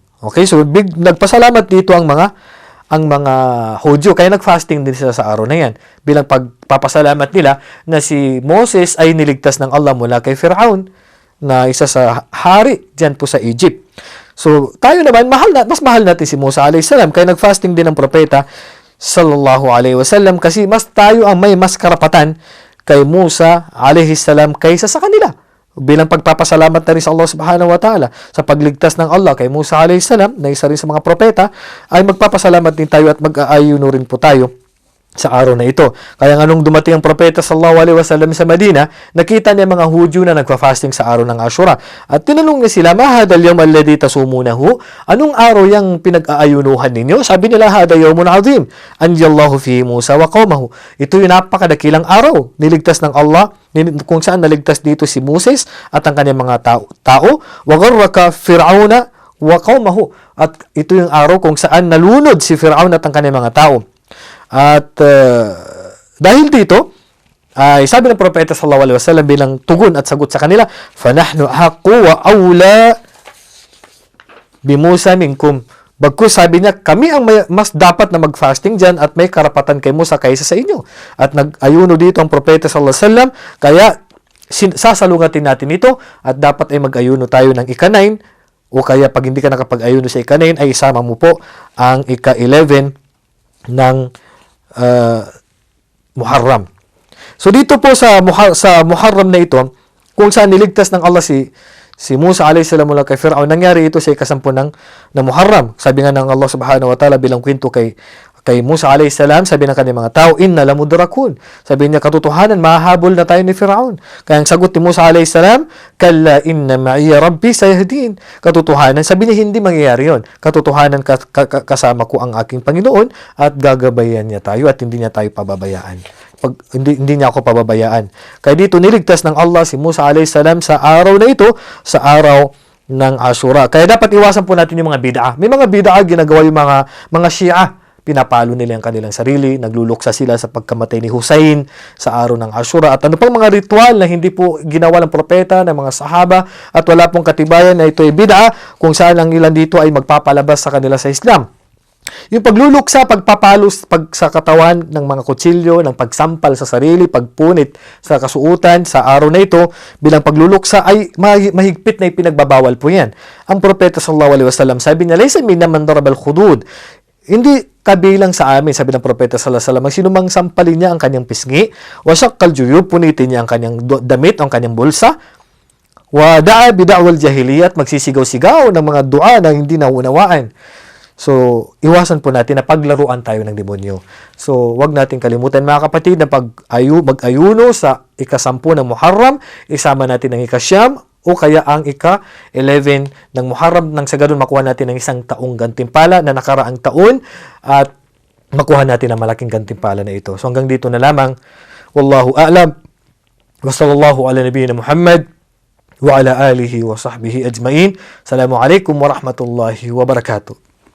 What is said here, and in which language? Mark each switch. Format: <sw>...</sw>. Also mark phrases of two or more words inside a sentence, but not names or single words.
<tl>Okay, so nagpasalamat dito ang mga Hudyo, kaya nag-fasting din sila sa araw na yan. Bilang pagpapasalamat nila na si Moses ay niligtas ng Allah mula kay Firaun, na isa sa hari diyan po sa Egypt. So, tayo naman, mas mahal natin si Musa</tl> <ar>عليه السلام,</ar> <tl>kaya nag-fasting din ang Propeta</tl> <ar>صلى الله عليه وسلم,</ar> <tl>kasi tayo ang may mas karapatan kay Musa</tl> <ar>عليه السلام</ar> <tl>kaysa sa kanila. Bilang pagpapasalamat na rin sa Allah</tl> <ar>سبحانه وتعالى</ar> <tl>sa pagligtas ng Allah kay Musa</tl> <ar>عليه السلام,</ar> <tl>na isa rin sa mga propeta, ay magpapasalamat din tayo at mag-aayuno rin po tayo sa araw na ito. Kaya nga nung dumating ang Propeta</tl> <ar>صلى الله عليه وسلم</ar> <tl>sa Madina, nakita niya mga Hudyo na nagfa-fasting sa araw ng Ashura. At tinanong niya sila,</tl> <ar>"ما هذا اليوم الذي تصومونه?"</ar> <tl>Anong araw yang pinag-aayunuhan ninyo? Sabi nila,</tl> <ar>"هذا يوم عظيم أنجى الله فيه موسى وقومه."</ar> <tl>Ito yung napakadakilang araw. Niligtas ng Allah, kung saan naligtas dito si Moses at ang kanyang mga tao.</tl> <ar>"وغرق فرعون وقومه.</ar> <tl>At ito yung araw kung saan nalunod si Fir'aun at ang kanyang mga tao. At dahil dito, ay sabi ng propeta</tl> <ar>صلى الله عليه وسلم</ar> <tl>bilang tugon at sagot sa kanila,</tl> <ar>"فنحن أحق وأولى بموسى منكم."</ar> <tl>Bagkus sabi niya, kami ang mas dapat na mag-fasting dyan at may karapatan kay Musa kaysa sa inyo. At nag-ayuno dito ang propeta</tl> <ar>صلى الله عليه وسلم,</ar> <tl>kaya sasalungatin natin ito at dapat ay mag-ayuno tayo ng ika-9 o kaya pag hindi ka nakapag-ayuno sa ika-9 ay isama mo po ang ika-11 ng Muharram. So dito po sa Muharram na ito, kung saan niligtas ng Allah si Musa</tl> <ar>عليه السلام</ar> <tl>mula kay Fir'aun, nangyari ito sa ika-10 ng Muharram. Sabi nga ng Allah</tl> <ar>سبحانه وتعالى</ar> <tl>bilang kwento kay Musa</tl> <ar>عليه السلام,</ar> <tl>sabi ng kanyang mga tao,</tl> <ar>"إنا لمدركون."</ar> <tl>Sabi niya, katotohanan, mahahabol na tayo ni Fir'aun. Kaya ang sagot ni Musa</tl> <ar>عليه السلام, "كلا إن معي ربي سيهدين."</ar> <tl>Katotohanan, sabi niya, hindi mangyayari yun. Katotohanan, kasama ko ang aking Panginoon at gagabayan niya tayo at hindi niya tayo pababayaan. Hindi niya ako pababayaan. Kaya dito niligtas ng Allah si Musa</tl> <ar>عليه السلام</ar> <tl>sa araw na ito, sa araw ng Ashura. Kaya dapat iwasan po natin yung mga bid'ah. May mga bid'ah ginagawa yung mga Shia. Pinapalo nila ang kanilang sarili, nagluluksa sila sa pagkamatay ni Hussein sa araw ng Ashura at ano pang mga ritual na hindi po ginawa ng propeta, ng mga sahaba at wala pong katibayan na ito ay bid'ah, kung saan ang ilan dito ay magpapalabas sa kanila sa Islam. Yung pagluluksa, pagpapalos sa katawan ng mga kutsilyo, ng pagsampal sa sarili, pagpunit sa kasuutan sa araw na ito bilang pagluluksa ay mahigpit na ipinagbabawal po yan. Ang propeta</tl> <ar>صلى الله عليه وسلم</ar> <tl>sabi niya,</tl> <ar>"ليس منا من ضرب الخدود."</ar> <tl>Hindi kabilang sa amin, sabi ng propeta</tl> <ar>صلى الله عليه وسلم,</ar> <tl>ang sinumang sampalin niya ang kanyang pisngi,</tl> <ar>وشق الجيوب,</ar> <tl>punitin niya ang kanyang damit, ang kanyang bulsa,</tl> <ar>ودعا بدعوى الجاهلية,</ar> <tl>magsisigaw-sigaw ng mga dua na hindi naunawaan. So, iwasan po natin na paglaruan tayo ng demonyo. So, wag natin kalimutan mga kapatid na mag-ayuno sa ika-10 ng Muharram, isama natin ang ika-9 o kaya ang ika-11 ng Muharram nang sa ganun makuha natin ang isang taong gantimpala na nakaraang taon at makuha natin ang malaking gantimpala na ito. So, hanggang dito na lamang.</tl> <ar>والله أعلم. وصلى الله على نبينا محمد وعلى آله وصحبه أجمعين. السلام عليكم ورحمة الله وبركاته.</ar>